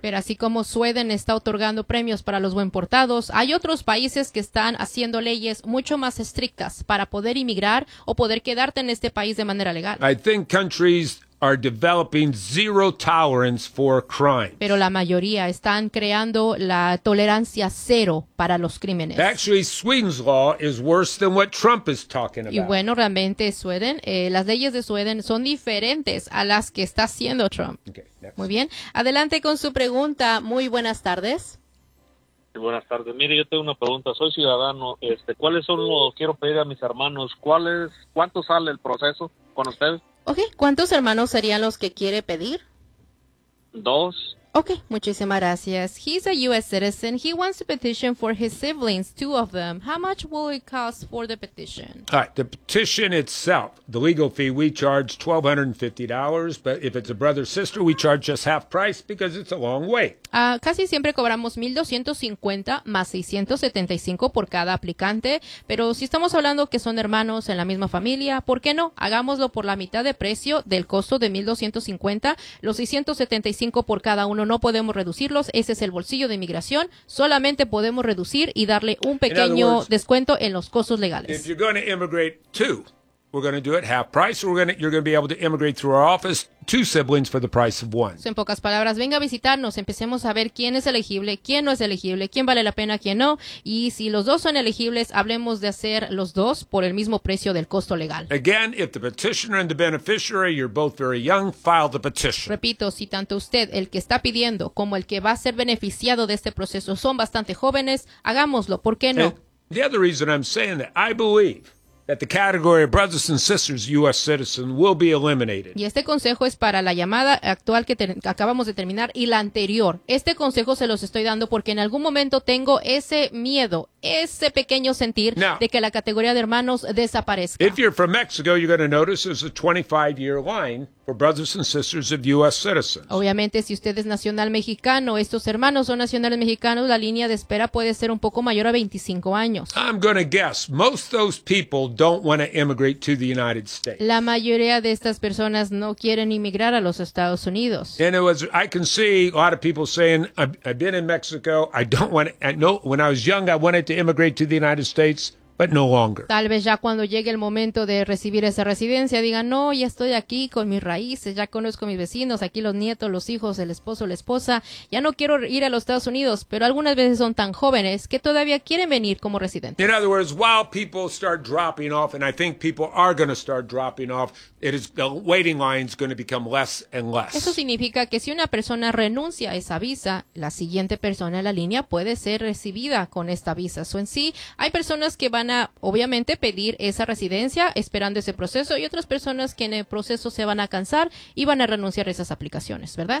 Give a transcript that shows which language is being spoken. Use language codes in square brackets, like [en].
[es] Pero así como Sweden está otorgando premios para los buen portados, hay otros países que están haciendo leyes mucho más estrictas para poder inmigrar o poder quedarte en este país de manera legal. [en] I think countries are developing zero tolerance for crimes. [es] Pero la mayoría están creando la tolerancia cero para los crímenes. [en] Actually, Sweden's law is worse than what Trump is talking about. [es] Y bueno, realmente Sweden, las leyes de Sweden son diferentes a las que está haciendo Trump. [en] Okay, [es] muy bien, adelante con su pregunta. Muy buenas tardes. Buenas tardes. Mire, yo tengo una pregunta. Soy ciudadano. ¿Cuáles son los quiero pedir a mis hermanos? ¿Cuánto sale el proceso con ustedes? [en] Okay. [es] ¿Cuántos hermanos serían los que quiere pedir? Dos. [en] Okay. [es] Muchísimas gracias. [en] He's a U.S. citizen. He wants to petition for his siblings, two of them. How much will it cost for the petition? All right. The petition itself, the legal fee, we charge $1,250. But if it's a brother or sister, we charge just half price because it's a long way. [es] Casi siempre cobramos $1,250 más $675 por cada aplicante. Pero si estamos hablando que son hermanos en la misma familia, ¿por qué no? Hagámoslo por la mitad de precio del costo de $1,250. Los $675 por cada uno no podemos reducirlos. Ese es el bolsillo de inmigración. Solamente podemos reducir y darle un pequeño descuento en los costos legales. [en] If you're going to immigrate two, we're going to do it half price. You're going to be able to immigrate through our office. Two siblings for the price of one. [es] En pocas palabras, venga a visitarnos. Empecemos a ver quién es elegible, quién no es elegible, quién vale la pena, quién no. Y si los dos son elegibles, hablemos de hacer los dos por el mismo precio del costo legal. [en] Again, if the petitioner and the beneficiary, you're both very young, file the petition. [es] Repito, si tanto usted, el que está pidiendo, como el que va a ser beneficiado de este proceso, son bastante jóvenes, hagámoslo, ¿por qué no? [en] The other reason I'm saying that, I believe that the category of brothers and sisters, U.S. citizen, will be eliminated. [es] Y este consejo es para la llamada actual que acabamos de terminar y la anterior. Este consejo se los estoy dando porque en algún momento tengo ese miedo, ese pequeño sentir [en] now, [es] de que la categoría de hermanos desaparezca. [en] If you're from Mexico, you're going to notice there's a 25-year line for brothers and sisters of U.S. citizens. [es] Obviamente, si usted es nacional mexicano, estos hermanos son nacionales mexicanos, la línea de espera puede ser un poco mayor a 25 años. [en] I'm going to guess most of those people don't want to immigrate to the United States. [es] La mayoría de estas personas no quieren inmigrar a los Estados Unidos. [en] And I can see a lot of people saying, I've been in Mexico, I don't want to, no, when I was young, I wanted to immigrate to the United States. But no longer. [es] Tal vez ya cuando llegue el momento de recibir esa residencia, digan, no, ya estoy aquí con mis raíces, ya conozco a mis vecinos, aquí los nietos, los hijos, el esposo, la esposa, ya no quiero ir a los Estados Unidos, pero algunas veces son tan jóvenes que todavía quieren venir como residentes. [en] In other words, while people start dropping off, and I think people are going to start dropping off, it is, the waiting line is going to become less and less. [es] Eso significa que si una persona renuncia a esa visa, la siguiente persona en la línea puede ser recibida con esta visa. So, en sí, hay personas que van a, obviamente, pedir esa residencia esperando ese proceso y otras personas que en el proceso se van a cansar y van a renunciar a esas aplicaciones, ¿verdad?